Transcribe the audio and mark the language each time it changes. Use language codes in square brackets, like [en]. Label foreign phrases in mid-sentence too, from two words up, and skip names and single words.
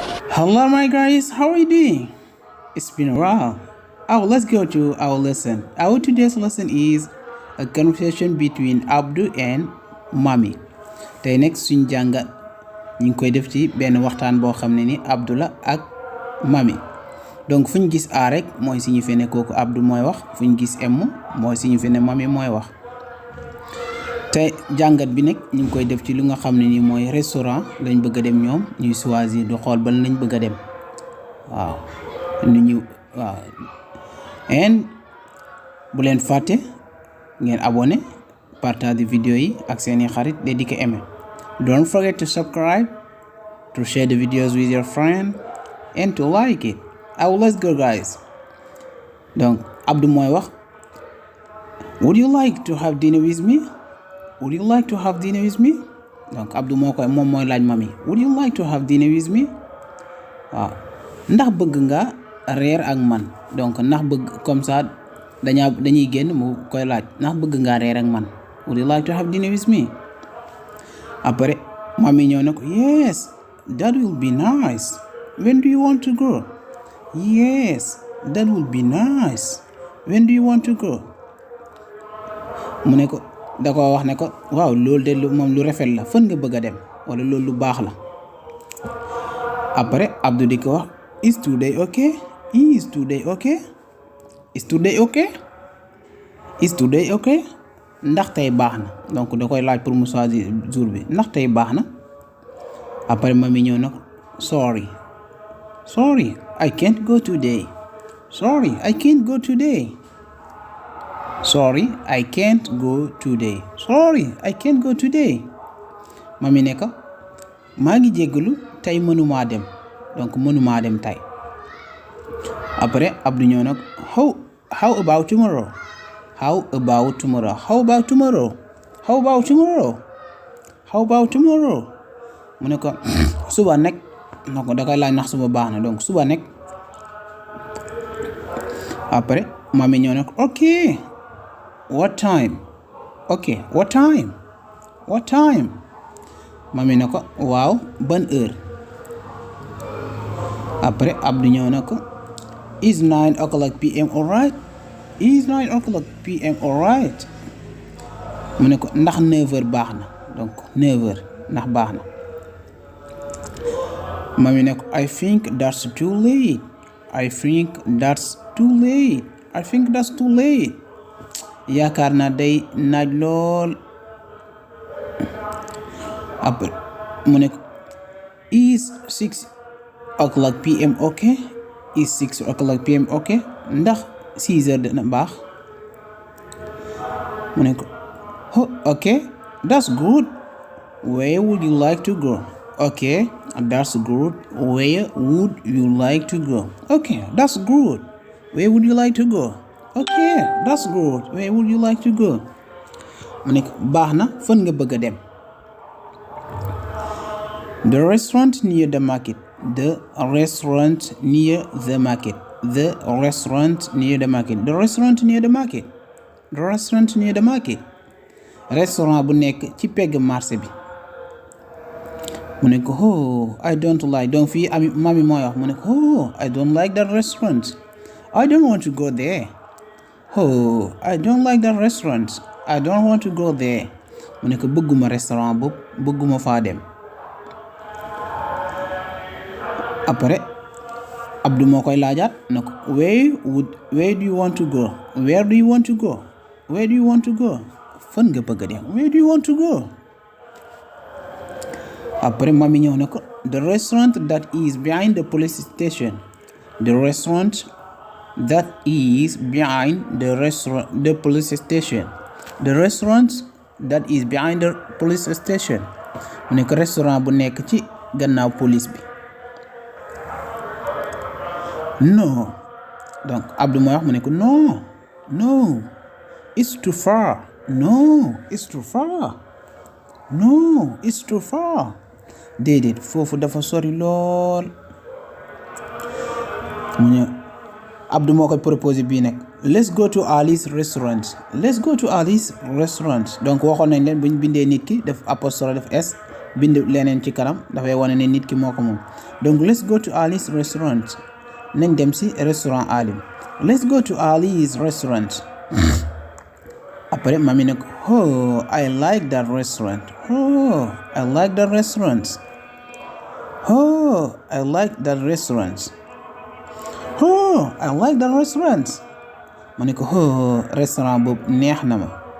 [en] Hello, my guys. How are you doing? It's been a while. Oh, let's go to our lesson. Our today's lesson is a conversation between Abdou and Mami. [wo] Tey nag suñ jàngat ñu ngi koy def ci benn waxtaan boo xam ne ni Abdou la ak Mami. Donc fu ñu gis A rek mooy signifié ne kooku Abdou mooy wax, fu ñu gis M mooy signifié ne Mami mooy wax. Tey jàngat bi nag ñu ngi koy def ci lu nga xam ne ni mooy restaurant lañ bëgg a dem ñoom ñuy choisir du xool ban lañ bëgg a dem waaw and bu leen fàtte ngeen [fr] abonné partage vidéo [wo] yi ak seeni xarit de di ko aimer. [en] Don't forget to subscribe, to share the videos with your friend and to like it. Let's go guys. [wo] Donc Abdou mooy wax, [en] would you like to have dinner with me? Would you like to have dinner with me? [wo] Donc Abdou moom mooy laaj Mami, [en] would you like to have dinner with me? [wo] waaw ndax bëgg nga reer ak man. Donc ndax bëgg [fr] comme ça [wo] dañuy génn mu koy laaj ndax bëgg nga reer ak man. [en] Would you like to have dinner with me? [wo] Après Mami ñëw na ko, [en] yes, that will be nice. When do you want to go? Yes, that will be nice. When do you want to go? [wo] mu ne ko da ko wax ne ko waaw loolu de moom lu rafet la, fan nga bëgg a dem wala loolu lu baax la. Après Abdou di ko wax, [en] is today okay? Is today okay? Is today okay? Is today okay? [wo] Ndax tey baax na. Donc da koy laaj pour mu [fr] choisir jour [wo] bi, ndax tey baax na. Après Mami ñëw na ko, [en] sorry I can't go today. Sorry I can't go today. Sorry I can't go today. Sorry I can't go today. [wo] Mami ne ko, maa ngi jéggalu tey mënumaa dem. Donc mënumaa dem tey. Après Abdou ñëw na ko, [en] how about tomorrow? How about tomorrow? How about tomorrow? How about tomorrow? How about tomorrow? [wo] mu ne ko suba nekk. Donc da koy laaj ndax suba baax na, donc suba nekk. Après Mami ñëw na ko, [en] okay. What time? Okay, what time? What time? [wo] Mami ne ko, waaw ban heure? Après Abdou ñëw na ko, [en] is 9 o'clock p.m. alright? Is 9 o'clock p.m. alright? [wo] mu ne ko ndax 9h baax na. Donc 9h ndax baax na. Mami ne ko, [en] I think that's too late. I think that's too late. I think that's too late. [wo] Yaakaar naa day naaj lool. Après mu ne ko, [en] is 6 o'clock p.m. okay? Is 6 o'clock p.m. okay? [wo] Ndax 6h dina baax. mu ne ko, [en] oh okay, that's good. Where would you like to go? Okay, that's good. Where would you like to go? Okay, that's good. Where would you like to go? Okay, that's good. Where would you like to go? [wo] mu ne ko, baax na, fan nga bëgg a dem? [en] The restaurant near the market. The restaurant near the market. The restaurant near the market. The restaurant near the market. The restaurant near the market. [wo] Restaurant bu nekk ci pegg marché bi. mu ne ko, [en] oh I don't like. [wo] Donc fii Mami mooy wax, mu ne ko, [en] oh I don't like that restaurant. I don't want to go there. Oh I don't like that restaurant. I don't want to go there. [wo] mu ne ko, bëgguma restaurant boobu, bëgguma faa dem. Après Abdou moo koy laajaat na ko, [en] where do you want to go? Where do you want to go? Where do you want to go? [wo] Fan nga bëgg a dem? [en] Where do you want to go? [wo] Après Mami ñëw na ko, [en] the restaurant that is behind the police station. The restaurant that is behind the police station. The restaurant that is behind the police station. [wo] mu ne ko restaurant bu nekk ci gannaaw police bi. No. Donc Abdou mooy wax, mu ne ko, [en] no it's too far. No it's too far. No it's too far. [wo] Déedéet foofu dafa sori lool. mu ne Abdou moo koy proposé bii nag, [en] let's go to Ali's restaurant. Let's go to Ali's restaurant. [wo] Donc waxoon nañ leen bu ñu bindee nit ki def apostrophe def s bind leneen ci kanam dafay wane ne nit ki moo ko moom. Donc [en] let's go to Ali's restaurant. [wo] nañ dem si restaurant Ali. [en] Let's go to Ali's restaurant. [wo] Après mami ne ko [en] oh I like that restaurant. Oh I like that restaurant. Oh I like that restaurant. Oh I like that restaurant. [wo] ma ne ko oh restaurant boobu neex na ma.